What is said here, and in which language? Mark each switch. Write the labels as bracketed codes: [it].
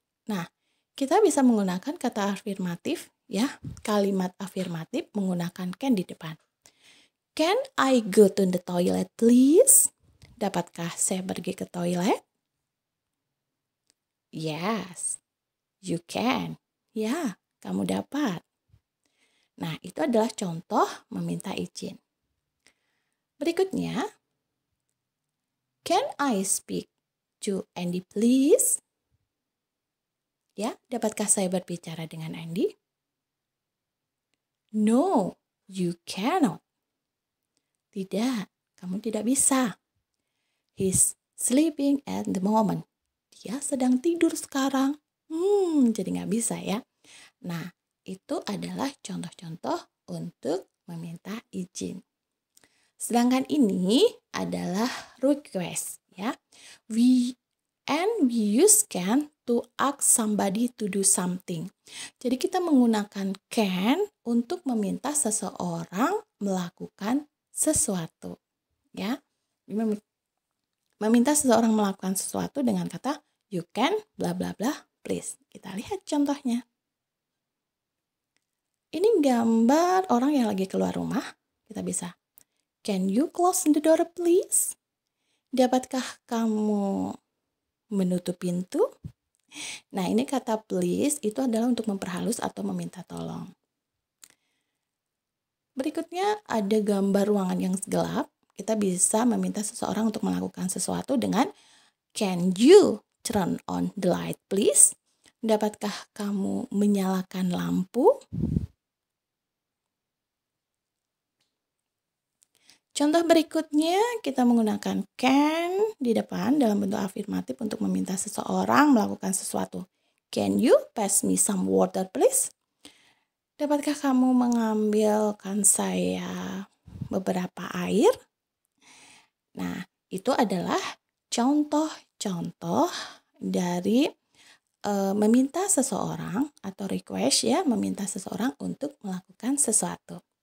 [id] Nah, kita bisa menggunakan kata afirmatif ya, kalimat afirmatif menggunakan can di depan. [en] Can I go to the toilet please? [id] Dapatkah saya pergi ke toilet? [en] Yes, you can. [id] Ya, kamu dapat. Nah, itu adalah contoh meminta izin. Berikutnya, [en] can I speak to Andy please? [id] Ya, dapatkah saya berbicara dengan Andy? [en] No, you cannot. [id] Tidak, kamu tidak bisa. [en] He's sleeping at the moment. [id] Dia sedang tidur sekarang. Jadi nggak bisa ya. Nah, itu adalah contoh-contoh untuk meminta izin. Sedangkan ini adalah request ya. [en] We use can to ask somebody to do something. [id] Jadi kita menggunakan can untuk meminta seseorang melakukan sesuatu. Ya. Meminta seseorang melakukan sesuatu dengan kata [en] you can bla bla bla please. [id] Kita lihat contohnya. Ini gambar orang yang lagi keluar rumah. Kita bisa [en] can you close the door please? [id] Dapatkah kamu menutup pintu? Nah, ini kata please itu adalah untuk memperhalus atau meminta tolong. Berikutnya ada gambar ruangan yang gelap. Kita bisa meminta seseorang untuk melakukan sesuatu dengan [en] can you turn on the light please? [id] Dapatkah kamu menyalakan lampu? Contoh berikutnya, kita menggunakan can di depan dalam bentuk afirmatif untuk meminta seseorang melakukan sesuatu. [en] Can you pass me some water, please? [id] Dapatkah kamu mengambilkan saya beberapa air? Nah, itu adalah contoh-contoh dari meminta seseorang atau request ya, meminta seseorang untuk melakukan sesuatu.